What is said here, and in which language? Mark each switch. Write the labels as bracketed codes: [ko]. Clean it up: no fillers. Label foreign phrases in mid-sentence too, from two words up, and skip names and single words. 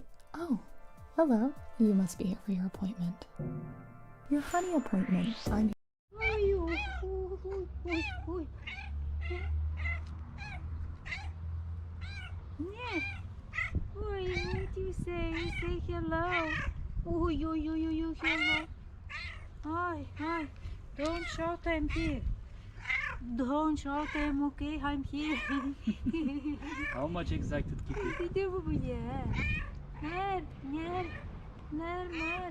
[en] Oh, hello. You must be here for your appointment. Your honey appointment. I'm Oi, oi, oi, oi, oi. Yeah. Oi, what do you say? You say hello. Oi, oi, oi, oi, oi, hello. Hi, hi. Don't shout, I'm here. Don't shout, I'm okay, I'm here. How much excited kitty? Did you yeah. Mer, mer, mer, mer.